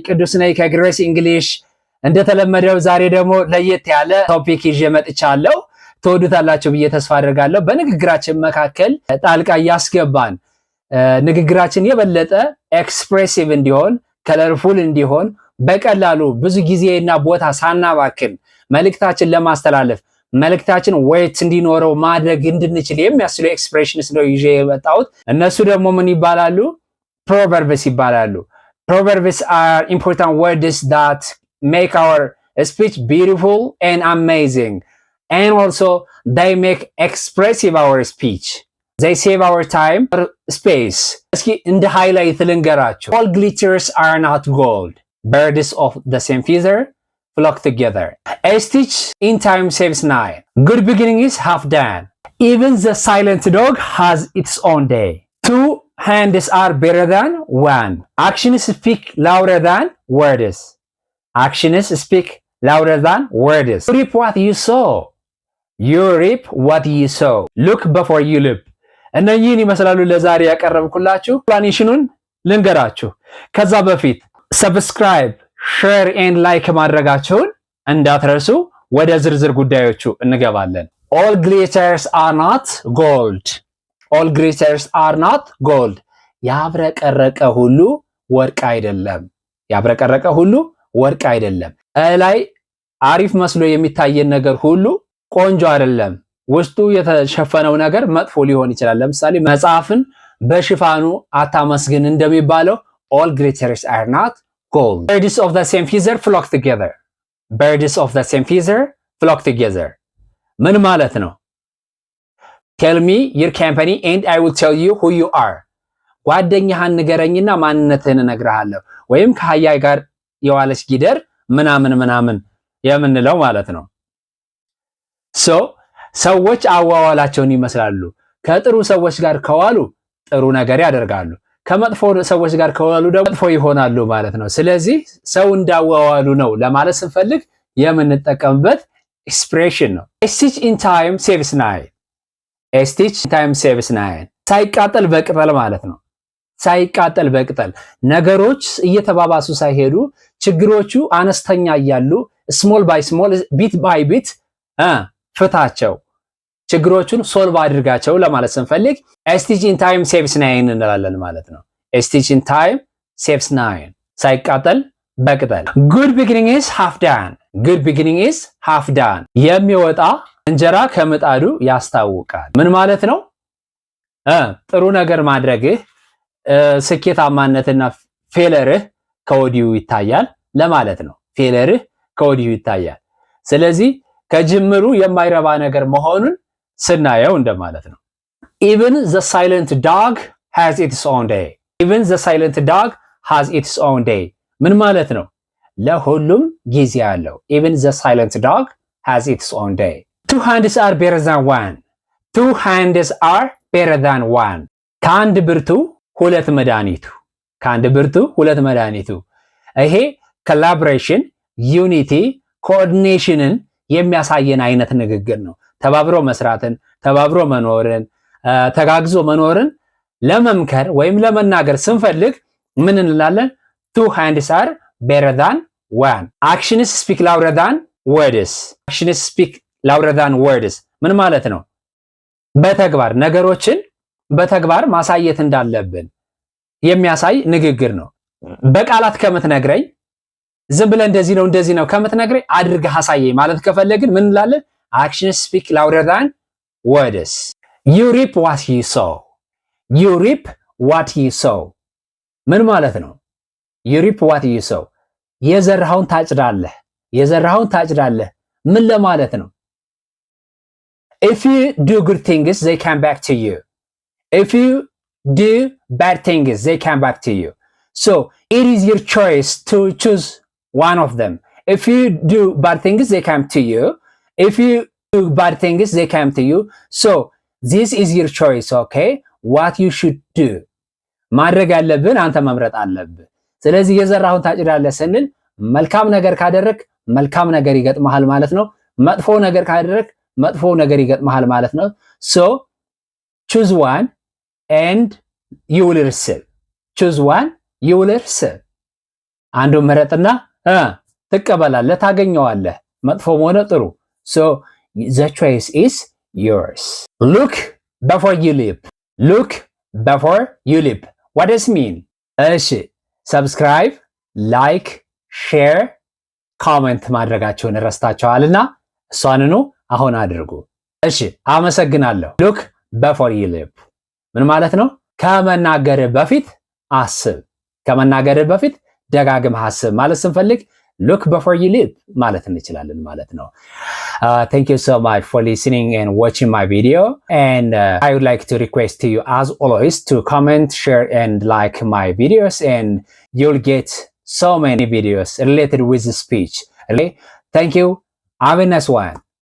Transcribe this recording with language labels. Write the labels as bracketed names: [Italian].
[Amharic] ቅዱስ ነኝ ከግሬስ እንግሊሽ። እንደተለመደው ዛሬ ደግሞ ለየት ያለ ቶፒክ ይዤ መጥቻለሁ። ትወዱታላችሁ ብዬ ተስፋ አደርጋለሁ። በንግግራችን መካከል ጣልቃ እያስገባን ንግግራችን የበለጠ ኤክስፕሬሲቭ እንዲሆን፣ ከለርፉል እንዲሆን በቀላሉ ብዙ ጊዜና ቦታ ሳናባክን መልእክታችን ለማስተላለፍ መልእክታችን ዌይት እንዲኖረው ማድረግ እንድንችል የሚያስችሉ ኤክስፕሬሽንስ ነው ይዤ የመጣሁት። እነሱ ደግሞ ምን ይባላሉ? [English] Proverbs [Amharic] ይባላሉ። [English] Proverbs are important words that make our speech beautiful and amazing, and also they make expressive our speech. They save our time or space. [Amharic] እስኪ እንደ ሃይላይት ልንገራችሁ። [English] All glitters are not gold. Birds of the same feather flock together. A stitch in time saves nine. Good beginning is half done. Even the silent dog has its own day. Two hands are better than one. Actions speak louder than words. Actions speak louder than words. You reap what you sow. You reap what you sow. Look before you leap. [Amharic] እነኚህን ይመስላሉ ለዛሬ ያቀረብኩላችሁ። ፕላኔሽኑን ልንገራችሁ። ከዛ በፊት ሰብስክራይብ፣ ሼር ኤንድ ላይክ ማድረጋችሁን እንዳትረሱ። ወደ ዝርዝር ጉዳዮቹ እንገባለን። [English] All glitters are not gold. All glitters are not gold. [Amharic] ያብረቀረቀ ሁሉ ወርቅ አይደለም። ያብረቀረቀ ሁሉ ወርቅ አይደለም። ላይ አሪፍ መስሎ የሚታየን ነገር ሁሉ ቆንጆ አይደለም። ውስጡ የተሸፈነው ነገር መጥፎ ሊሆን ይችላል። ለምሳሌ መጽሐፍን በሽፋኑ አታመስግን እንደሚባለው [English] all glitters are not gold. Birds of the same feather flock together. Birds of the same feather flock together. [Amharic] ምን ማለት ነው? [English] Tell me your company and I will tell you who you are. [Amharic] ጓደኛህን ንገረኝና ማንነትህን እነግርሃለሁ። ወይም ከአህያ ጋር የዋለች ጊደር ምናምን የምንለው ማለት ነው። ሰዎች አዋዋላቸውን ይመስላሉ። ከጥሩ ሰዎች ጋር ከዋሉ ጥሩ ነገር ያደርጋሉ። ከመጥፎ ሰዎች ጋር ከዋሉ ደግሞ መጥፎ ይሆናሉ ማለት ነው። ስለዚህ ሰው እንዳዋዋሉ ነው ለማለት ስንፈልግ የምንጠቀምበት ኤክስፕሬሽን ነው። [English] A stitch in time saves nine. A stitch in time saves nine. [Amharic] ሳይቃጠል በቅጠል ማለት ነው። ሳይቃጠል በቅጠል ነገሮች እየተባባሱ ሳይሄዱ ችግሮቹ አነስተኛ እያሉ ስሞል ባይ ስሞል ቢት ባይ ቢት ፍታቸው፣ ችግሮቹን ሶልቭ አድርጋቸው ለማለት ስንፈልግ [English] A stitch in time saves nine [Amharic] እንላለን ማለት ነው። A stitch in time saves nine. ሳይቃጠል በቅጠል። [English] Good beginning is half done. Good beginning is half done. [Amharic] የሚወጣ እንጀራ ከምጣዱ ያስታውቃል። ምን ማለት ነው? ጥሩ ነገር ማድረግህ ስኬታማነትና ፌለርህ ከወዲሁ ይታያል ለማለት ነው። ፌለርህ ከወዲሁ ይታያል። ስለዚህ ከጅምሩ የማይረባ ነገር መሆኑን ስናየው እንደማለት ነው። [English] Even the silent dog has its own day. Even the silent dog has its own day. [Amharic] ምን ማለት ነው? ለሁሉም ጊዜ አለው። [English] Even the silent dog has its own day. Two hands are better than one. Two hands are better than one. [Amharic] ከአንድ ብርቱ ሁለት መድኃኒቱ። ከአንድ ብርቱ ሁለት መድኃኒቱ። ይሄ ኮላቦሬሽን፣ ዩኒቲ፣ ኮኦርዲኔሽንን የሚያሳየን አይነት ንግግር ነው። ተባብሮ መስራትን፣ ተባብሮ መኖርን፣ ተጋግዞ መኖርን ለመምከር ወይም ለመናገር ስንፈልግ ምን እንላለን? [English] Two hands are better than one. Actions speak louder than words. Actions speak louder than words. [Amharic] ምን ማለት ነው? በተግባር ነገሮችን በተግባር ማሳየት እንዳለብን የሚያሳይ ንግግር ነው። በቃላት ከምትነግረኝ ዝም ብለህ እንደዚህ ነው ከምትነግረኝ አድርገህ አሳየኝ ማለት ከፈለግን ምን እንላለን? [English] Actions speak louder than words. You reap what you sow. You reap what you sow. [Amharic] ምን ማለት ነው? [English] You reap what you sow. [Amharic] የዘራኸውን ታጭዳለህ። የዘራኸውን ታጭዳለህ ምን ለማለት ነው? [English] If you do good things they come back to you. If you do bad things they come back to you. So it is your choice to choose one of them. If you do bad things they come to you. If you do bad things they come to you. So this is your choice, okay? What you should do. [Amharic] ማድረግ ያለብን አንተ መምረጥ አለብህ። ስለዚህ የዘራኸውን ታጭዳለህ ስንል መልካም ነገር ካደረክ መልካም ነገር ይገጥምሃል ማለት ነው። መጥፎ ነገር ካደረክ መጥፎ ነገር ይገጥምሃል ማለት ነው። [English] So choose one and you will receive. choose one, you will receive. [Amharic] አንዱን ምረጥና ትቀበላለህ፣ ታገኘዋለህ፣ መጥፎም ሆነ ጥሩ። [English] So the choice is yours. Look before you leap. Look before you leap. What does it mean? [Amharic] እሺ ሰብስክራይብ፣ ላይክ፣ ሼር፣ ኮሜንት ማድረጋችሁን ረስታችኋልና እሷንኑ አሁን አድርጉ። እሺ አመሰግናለሁ። [English] ሉክ በፎር ዩ ሊፕ [Amharic] ምን ማለት ነው? ከመናገር በፊት አስብ። ከመናገር በፊት ደጋግመህ አስብ ማለት ስንፈልግ ሉክ በፎር ዩ ሊፕ ማለት እንችላለን ማለት ነው። [English] Thank you so much for listening and watching my video, and I would like to request to you as always to comment, share and like my videos, and you'll get so many videos related with speech. Okay? Thank you. Have a nice one.